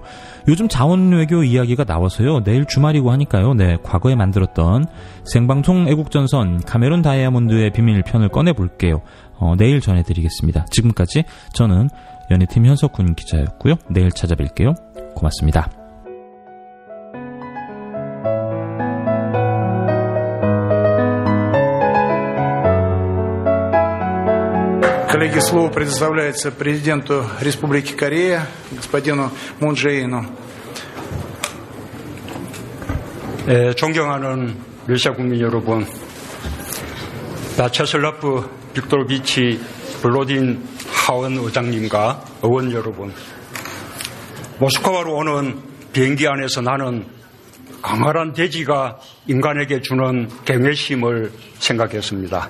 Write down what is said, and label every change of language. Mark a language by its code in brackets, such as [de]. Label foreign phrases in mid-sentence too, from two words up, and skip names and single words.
[ko] 요즘 자원외교 이야기가 나와서요. 내일 주말이고 하니까요. 과거에 만들었던 생방송 애국전선 카메룬 다이아몬드의 비밀 편을 꺼내볼게요. 내일 전해드리겠습니다. 지금까지 저는 연예팀 현석훈 기자였고요. 내일 찾아뵐게요. 고맙습니다. [ru] Коллеги, слово предоставляется президенту Республики Корея, господину Мун Чже Ину. [ko] 존경하는 러시아 국민 여러분, 바차슬라프 빅토르비치 블로딘 하원 의장님과 의원 여러분, 모스크바로 오는 비행기 안에서 나는 강활한 대지가 인간에게 주는 경외심을 생각했습니다.